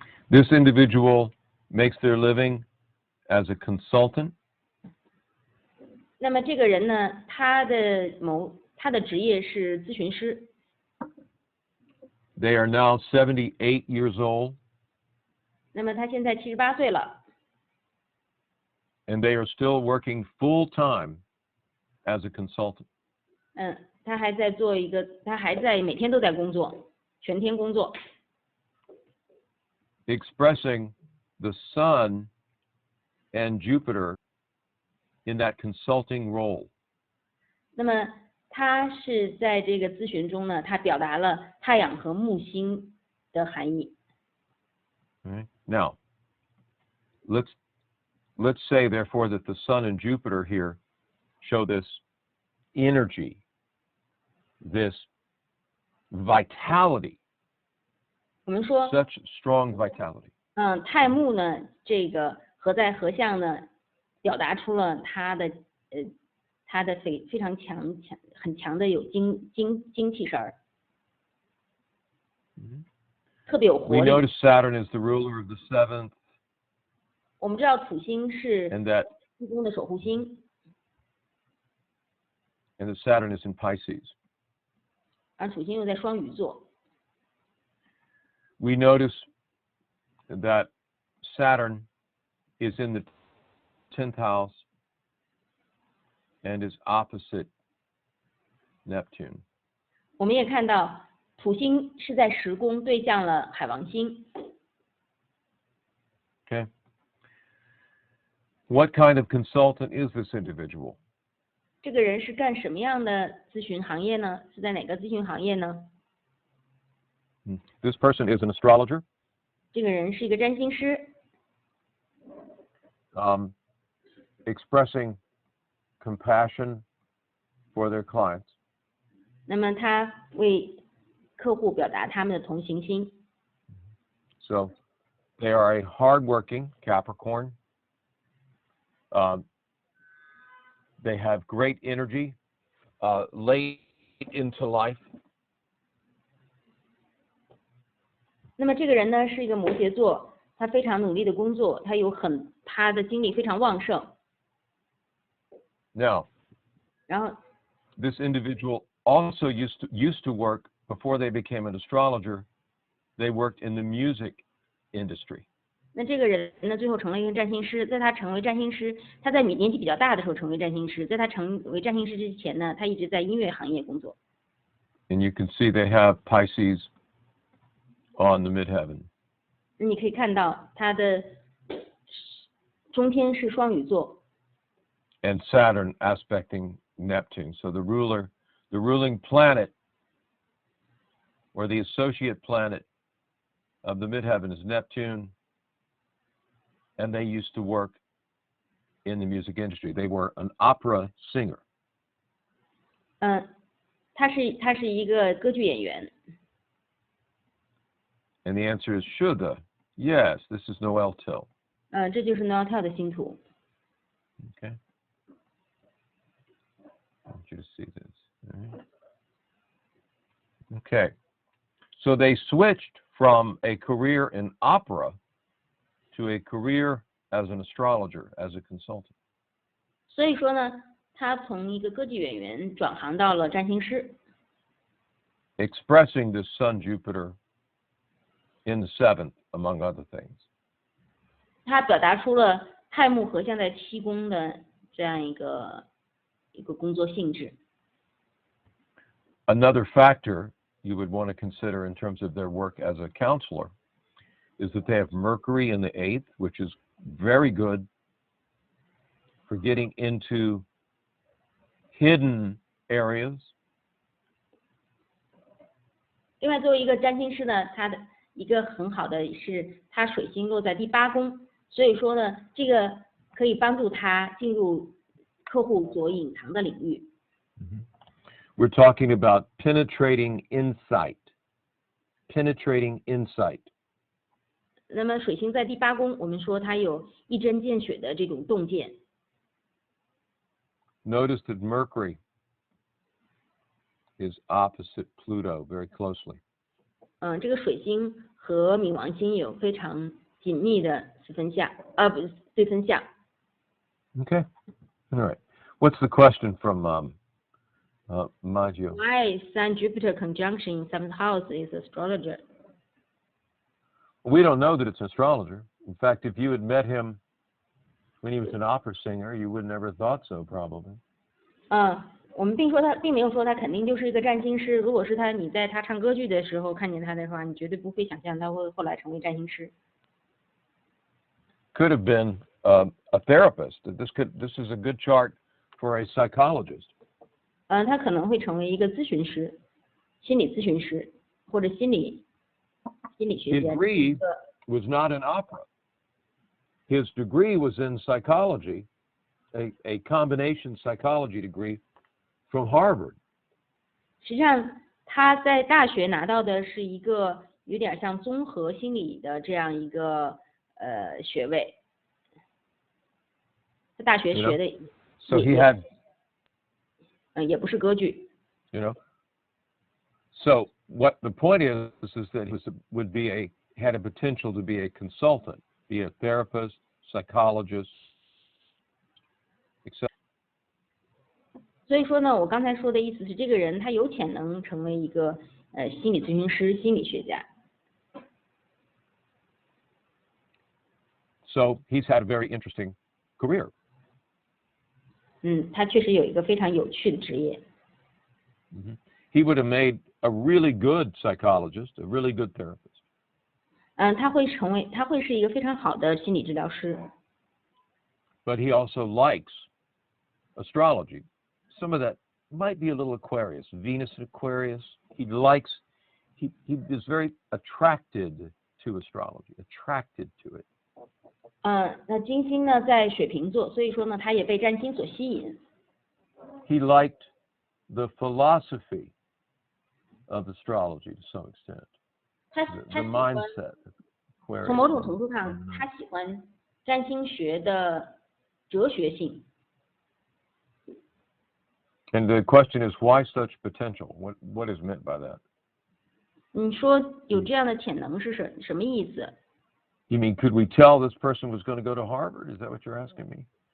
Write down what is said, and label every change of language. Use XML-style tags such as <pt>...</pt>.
<en>This individual makes their living as a consultant.</en> <zh>那么这个人呢，他的职业是咨询师。</zh> <en>They are now 78 years old.</en> <zh>那么他现在78岁了。</zh> <en>And they are still working full time as a consultant.</en> <zh>他还在每天都在工作，全天工作。</zh> <en>Expressing the Sun and Jupiter in that consulting role.</en> <zh>那么他是在这个咨询中呢，他表达了太阳和木星的含义。</zh> <en>Right. Now, let's say therefore that the Sun and Jupiter here show this energy, this vitality,</en> <zh>我们说，</zh> <en>such strong vitality.</en> <zh>太木呢，这个合在合相呢，表达出了他的非常很强的有精气神儿，特别有活</zh> <en>We</en> <zh>力。</zh> <en>notice Saturn is the ruler of the 7th,</en> <zh>我们知道土星是</zh> <en>and that</en> <zh>7宫的守护星，</zh> <en>and that Saturn is in Pisces.</en> <zh>而土星又在双鱼座。</zh> <en>We notice that Saturn is in the 10th house and is opposite Neptune.</en> <zh>我们也看到土星是在10宫对向了海王星。</zh> <en>Okay. What kind of consultant is this individual?</en> <zh>这个人是干什么样的咨询行业呢？是在哪个咨询行业呢？</zh> <en>This person is an astrologer,</en> <zh>这个人是一个占星师，</zh> <en>expressing compassion for their clients.</en> <zh>那么他为客户表达他们的同情心。</zh> <en>So they are a hardworking Capricorn. They have great energy late into life.</en> <zh>那么这个人呢是一个摩羯座，他非常努力的工作，他的精力非常旺盛。</zh> <en>Now,</en> <zh>然后</zh> <en>this individual also used to work before they became an astrologer. They worked in the music industry.</en> <zh>那这个人呢最后成了一个占星师，在他成为占星师，他在年纪比较大的时候成为占星师，在他成为占星师之前呢，他一直在音乐行业工作。</zh> <en>And you can see they have Pisces on the midheaven.</en> <zh>你可以看到他的中天是双鱼座，</zh> <en>And Saturn aspecting Neptune. So the ruling planet, or the associate planet of the midheaven is Neptune, and they used to work in the music industry. They were an opera singer.</en> <zh>他是一个歌剧演员。</zh> <en>And the answer is Shuddha. Yes, this is Noel Till.</en> <zh>这就是 Noel Till 的星图。</zh> <en>Okay. I want you to see this. All right. Okay. So they switched from a career in opera to a career as an astrologer, as a consultant.</en> <zh>所以说呢，他从一个歌剧演员转行到了占星师，</zh> <en>Expressing the Sun Jupiter in the 7th, among other things.</en> <zh>他表达出了太木合相在7宫的这样一个工作性质。</zh> <en>Another factor you would want to consider in terms of their work as a counselor is that they have Mercury in the 8th, which is very good for getting into hidden areas.</en> <zh>另外，作为一个占星师呢，他的一个很好的是，他水星落在第8宫，所以说呢，这个可以帮助他进入客户所隐藏的领域。</zh> <en>We're talking about penetrating insight. Penetrating insight.</en> <zh>那么水星在第8宫，我们说它有一针见血的这种洞见。</zh> <en>Notice that Mercury is opposite Pluto very closely.</en> <zh>这个水星和冥王星有非常紧密的对分相。</zh> <en>Okay. All right. What's the question from Maggio? Why Sun Jupiter conjunction in 7th house is astrologer? We don't know that it's an astrologer. In fact, if you had met him when he was an opera singer, you would never thought so, probably.</en> <zh>我们并没有说他肯定就是一个占星师。如果是你在他唱歌剧的时候看见他的话，你绝对不会想象他会后来成为占星师。</zh> <en>Could have been a therapist. This is a good chart for a psychologist.</en> <zh>他可能会成为一个咨询师、心理咨询师或者心理学家。</zh> <en>His degree was not in opera. His degree was in psychology, a combination psychology degree from Harvard.</en> <zh>实际上，他在大学拿到的是一个有点像综合心理的这样一个学位。在大学学的。</zh> <en>So he had.</en> <zh>也不是歌剧。</zh> <en>You know. So what the point is that he had a potential to be a consultant, be a therapist, psychologist, etc.</en> <zh>所以说呢，我刚才说的意思是，这个人他有潜能成为一个心理咨询师、心理学家。</zh> <en>So he's had a very interesting career.</en> <zh>他确实有一个非常有趣的职业。</zh> <en>He would have made a really good psychologist, a really good therapist.</en> <zh>他会是一个非常好的心理治疗师。</zh> <en>But he also likes astrology. Some of that might be a little Aquarius, Venus in Aquarius. He is very attracted to astrology, attracted to it.</en> <zh>那金星呢在水瓶座，所以说呢，他也被占星所吸引。</zh> <en>He liked the philosophy of astrology to some extent.</en> <zh>他</zh> <en>the mindset.</en> <zh>从某种程度上，他喜欢占星学的哲学性。</zh> <en>And the question is, why such potential? What is meant by that?</en> <zh>你说有这样的潜能是什么意思？</zh> <en>You mean, could we tell this person was going to go to Harvard? Is that what you're asking me?</en>